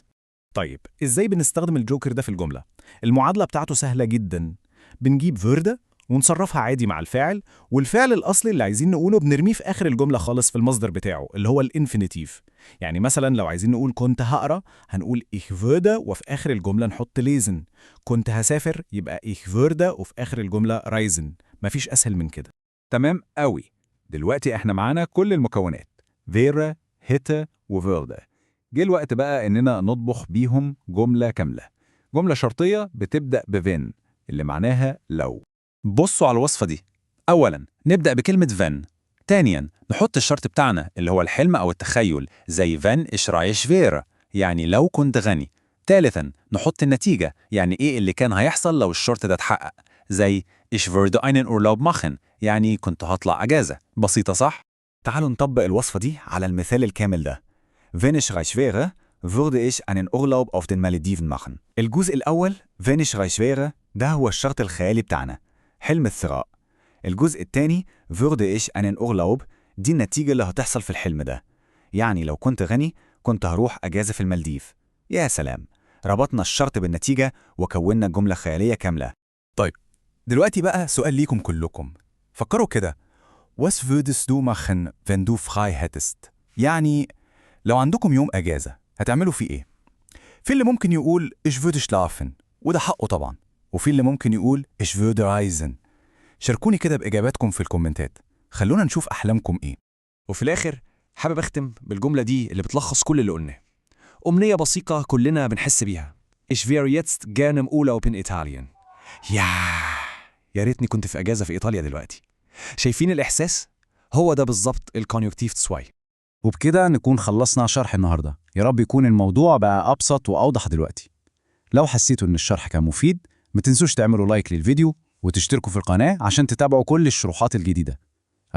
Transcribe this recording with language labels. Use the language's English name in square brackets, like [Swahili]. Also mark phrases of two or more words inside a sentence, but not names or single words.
[Arabic] طيب إزاي بنستخدم الجوكر ده في الجملة؟ المعادلة بتاعته سهلة جدا. بنجيب فيردا ونصرفها عادي مع الفاعل، والفعل الأصلي اللي عايزين نقوله بنرميه في آخر الجملة خالص في المصدر بتاعه اللي هو الانفينيتيف. يعني مثلا لو عايزين نقول كنت هقرأ هنقول [German] ich würde [Arabic] وفي آخر الجملة نحط lesen. كنت هسافر يبقى [German] ich würde [Arabic] وفي آخر الجملة reisen. مفيش أسهل من كده. تمام قوي. دلوقتي احنا معانا كل المكونات، فيرا، هيتا، وفيردا. جه الوقت بقى إننا نطبخ بيهم جملة كاملة. جملة شرطية بتبدأ بفين اللي معناها لو. بصوا على الوصفة دي. أولاً نبدأ بكلمة فين. تانياً نحط الشرط بتاعنا اللي هو الحلم أو التخيل، زي [German] wenn ich reich wäre, [Arabic] يعني لو كنت غني. ثالثاً نحط النتيجة، يعني إيه اللي كان هيحصل لو الشرط ده اتحقق، زي [German] Ich würde einen Urlaub machen، [Arabic] يعني كنت هطلع أجازة. بسيطة صح؟ تعالوا نطبق الوصفة دي على المثال الكامل ده. [German] Wenn ich reich wäre, würde ich einen Urlaub auf den Malediven machen. [Arabic] الجزء الأول [German] wenn ich reich wäre [Arabic] ده هو الشرط الخيالي بتاعنا، حلم الثراء. الجزء الثاني [German] würde ich einen Urlaub [Arabic] دي النتيجة اللي هتحصل في الحلم ده، يعني لو كنت غني كنت هروح أجازة في المالديف. يا سلام، ربطنا الشرط بالنتيجة وكونا جملة خيالية كاملة. دلوقتي بقى سؤال ليكم كلكم. فكروا كده. [German] Was würdest du machen, wenn du frei hättest؟ [Arabic] يعني لو عندكم يوم أجازة هتعملوا فيه إيه؟ في اللي ممكن يقول [German] Ich würde schlafen، [Arabic] وده حقه طبعا. وفي اللي ممكن يقول [German] Ich würde reisen. [Arabic] شاركوني كده بإجاباتكم في الكومنتات، خلونا نشوف أحلامكم إيه. وفي الآخر حابب أختم بالجملة دي اللي بتلخص كل اللي قلناه. أمنية بسيطة كلنا بنحس بيها. [German] Ich wäre jetzt gerne im Urlaub in Italien. [Arabic] يا ريتني كنت في أجازة في إيطاليا دلوقتي. شايفين الإحساس؟ هو ده بالظبط [German] Konjunktiv zwei. [Arabic] وبكده نكون خلصنا شرح النهاردة. يا رب يكون الموضوع بقى أبسط وأوضح دلوقتي. لو حسيتوا إن الشرح كان مفيد ما تنسوش تعملوا لايك للفيديو وتشتركوا في القناة عشان تتابعوا كل الشروحات الجديدة.